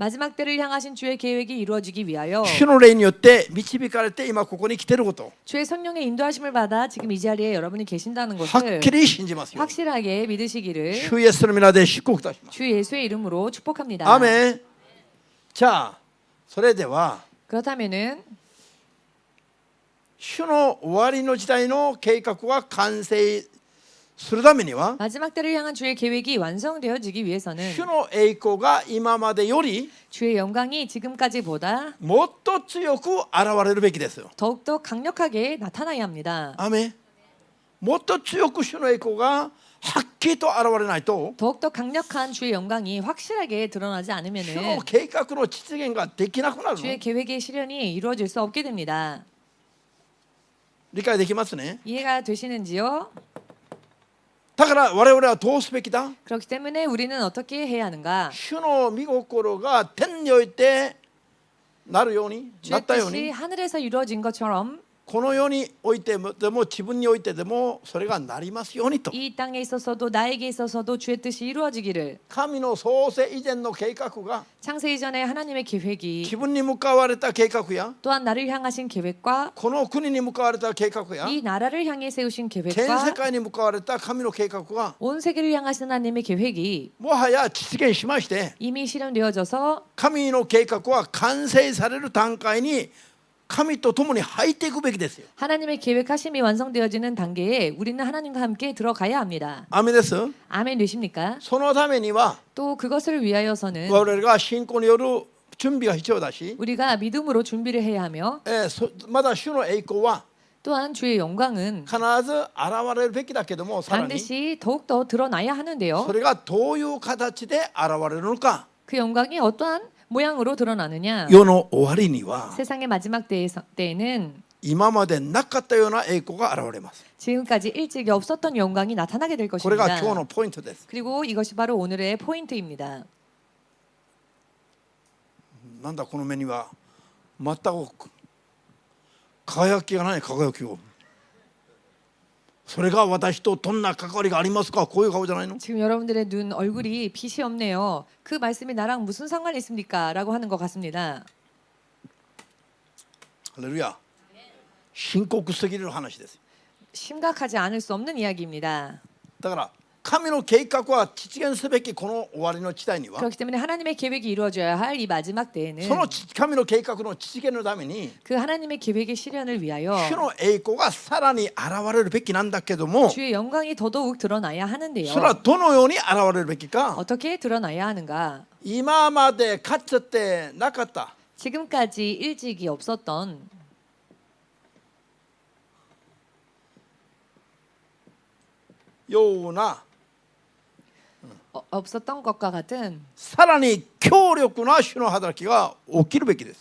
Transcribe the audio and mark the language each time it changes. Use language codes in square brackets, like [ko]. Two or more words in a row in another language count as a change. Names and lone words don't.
[ko] 마지막 때를 향하신 주의 계획이 이루어지기 위하여 [ja] 主の霊によって導かれて今ここに来ていること [ko] 주의 성령의 인도하심을 받아 지금 이 자리에 여러분이 계신다는 [ja] は [ko] 것을 [ja] っきり信じますよ。 [ko] 확실하게 믿으시기를 [ja] 主イエスの皆で祝福いたします。 [ko] 주 예수의 이름으로 축복합니다. [ja] アーメン。じゃあそれでは [ko] 그렇다면은 [ja] 主の終わりの時代の計画が完成するためには [ko] 마지막 때를 향한 주의 계획이 완성되어지기 위해서는 [ja] 主の栄光が今までより [ko] 주의 영광이 지금까지보다 [ja] もっと強く現れるべきですよ。 [ko] 더욱더 강력하게 나타나야 합니다. [ja] アーメン。もっと強く主の栄光がはっきりと現れないと [ko] 더욱더 강력한 주의 영광이 확실하게 드러나지 [ja] 主 [ko] 않으면은 [ja] の計画の実現ができなくなるの。 [ko] 주의 계획의 실현이 이루어질 수 없게 됩니다. [ja] 理解できますね。 [ko] 이해가 되시는지요? [ja] だから我々はどうすべきだ。 [ko] 그렇기 때문에 우리는 어떻게 해야 하는가? [ja] 主の御心が天においてなるようにな [ko] 주의 [ja] ったよう [ko] 뜻이 [ja] に [ko] 하늘에서 이루어진 것처럼 [ja] この世においてでも自分においてでもそれがなりますようにと。 [ko] 이 땅에 있어서도 나에게 있어서도 주의 뜻이 이루어지기를 [ja] 神の創世以前の計画が [ko] 창세 이전에 하나님의 계획이 [ja] 自分に向かわれた計画や [ko] 또한 나를 향하신 계획과 [ja] この国に向かわれた計画や [ko] 이 나라를 향해 세우신 [ja] 全世 [ko] 계획과 [ja] 界に向かわれた神の計画が [ko] 온 세계를 향하신 하나님의 계획이 [ja] もはや実現しまして [ko] 이미 실현되어져서 [ja] 神の計画は完成される段階に神と共に入っていくべきですよ。 [ko] 하나님의 계획하심이 완성되어지는 단계에 우리는 하나님과 함께 들어가야 합니다. [ja] アメです。 [ko] 아멘 되십니까? [ja] そのためには [ko] 또 그것을 위하여서는 [ja] 我々が信仰による準備が必要だし、 [ko] 우리가 믿음으로 준비를 해야 하며 [ja] まだ主の栄光は [ko] 또한 주의 영광은 [ja] 必ず現れるべきだけども、さらに [ko] 반드시 더욱더 드러나야 하는데요. [ja] それがどういう形で現れるのか、 [ko] 그 영광이 어떠한 모양으로 드러나느냐? [ja] 世の終わりには [ko] 세상의 마지막 때에는 [ja] 今までなかったような栄光が現れます。 [ko] 지금까지 일찍이 없었던 영광이 나타나게 될 [ja] これが [ko] 것입니다. [ja] 今日のポイントです。 [ko] 그리고 이것이 바로 오늘의 포인트입니다. [ja] なんだこの目には全く輝きがない輝きを。それが私とどんな関わりがありますか。こういう顔じゃないの。 [ko] 지금 여러분들의 눈 얼굴이 빛이 없네요. 그 말씀이 나랑 무슨 상관이 있습니까? 라고 하는 것 같습니다. [ja] ハレルヤ。深刻すぎる話です。 [ko] 심각하지 않을 수 없는 이야기입니다. [ja] だから神の計画は実現すべきこの終わりの時代には [ko] 그렇기 때문에 하나님의 계획이 이루어져야 할 이 마지막 때에는 [ja] その神の計画の実現のために [ko] 그 하나님의 계획의 실현을 위하여 [ja] 主の栄光がさらに現れるべきなんだけども、 [ko] 주의 영광이 더더욱 드러나야 하는데요. [ja] それはどのように現れるべきか。 [ko] 어떻게 드러나야 하는가? [ja] 今までかつてなかった [ko] 지금까지 일찍이 없었던 [ja] ような [ko] 없었던 것과 같은 [ja] さらに強力な主の働きが起きるべきです。